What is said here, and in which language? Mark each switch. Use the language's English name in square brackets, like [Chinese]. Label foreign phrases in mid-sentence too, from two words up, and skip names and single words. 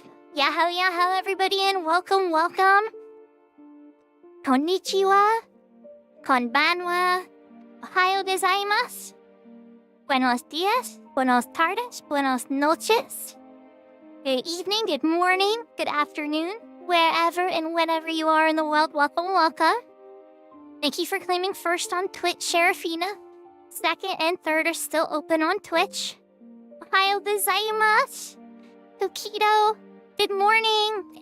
[English] Yahoo, yahoo, everybody, and welcome, welcome. [Japanese] こんにちは、こんばんは、おはようございます, [Spanish] buenos dias, buenos tardes, buenos noches. [English] Good evening, good morning, good afternoon, wherever and whenever you are in the world, welcome, welcome. Thank you for claiming first on Twitch, Sharafina. Second and third are still open on Twitch. [Japanese] おはようございます. [English] Tokido, good morning.